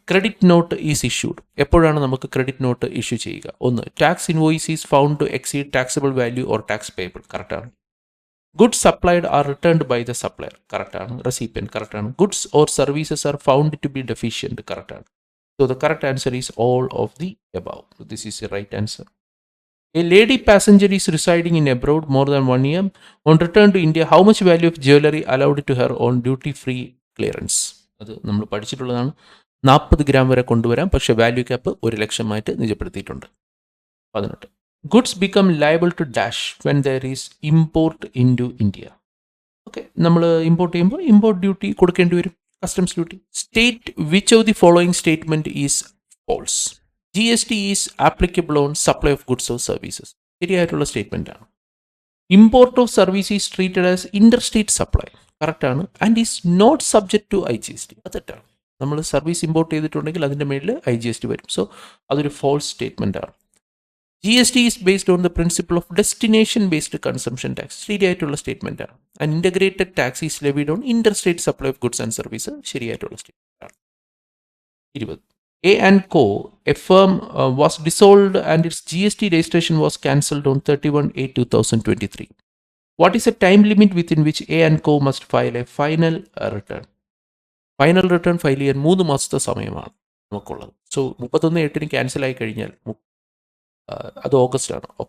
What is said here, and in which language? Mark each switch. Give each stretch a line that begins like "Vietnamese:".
English: Credit note is issued.
Malayalam: എപ്പോഴാണ് നമുക്ക് credit note issue ചെയ്യുക? 1.
English: Tax invoice is found to exceed taxable value or tax payable.
Malayalam: കറക്റ്റാണ്.
English: Goods supplied are returned by the supplier.
Malayalam: കറക്റ്റാണ്.
English: Recipient. കറക്റ്റാണ്. Goods or services are found to be deficient.
Malayalam: കറക്റ്റാണ്.
English: So the correct answer is all of the above. This is the right answer. A lady passenger is residing in abroad more than 1 year. On return to India, how much value of jewelry allowed to her on duty-free clearance?
Malayalam: അത് നമ്മൾ പഠിച്ചിട്ടുള്ളതാണ്. 40 gram വരെ കൊണ്ടുവരാം, പക്ഷേ value cap 1 ലക്ഷമായിട്ട് നിജപ്പെടുത്തിയിട്ടുണ്ട്. 18.
English: Goods become liable to dash when there is import into India.
Malayalam: Okay, നമ്മൾ import ചെയ്യുമ്പോൾ import duty കൊടുക്കേണ്ടി വരും, customs duty.
English: State which of the following statement is false. GST is applicable on supply of goods or services.
Malayalam: ശരിയായിട്ടുള്ള statement ആണ്.
English: Import of service is treated as interstate supply.
Malayalam: കറക്റ്റാണ്.
English: And is not subject to IGST.
Malayalam: അത് തെറ്റാണ്. നമ്മൾ service import ചെയ്തിട്ടുണ്ടെങ്കിൽ അതിൻ്റെ മേളിൽ IGST വരും. സോ അതൊരു ഫോൾസ് സ്റ്റേറ്റ്മെൻ്റ് ആണ്.
English: GST is based on the principle of destination based consumption tax.
Malayalam: ശരിയായിട്ടുള്ള സ്റ്റേറ്റ്മെൻ്റ് ആണ്.
English: And integrated tax is levied on interstate supply of goods and service.
Malayalam: ശരിയായിട്ടുള്ള സ്റ്റേറ്റ്മെൻ്റ് ആണ്. 20.
English: A and Co, a firm was dissolved and its GST registration was cancelled on 31/8/2023. What is the time limit within which A and Co must file a final return?
Malayalam: Final return file ചെയ്യാൻ 3 മാസത്തെ സമയമാണ് നമുക്കുള്ളത്. So 31/8 cancel ആയി കഴിഞ്ഞാൽ അത് ഓഗസ്റ്റാണ്.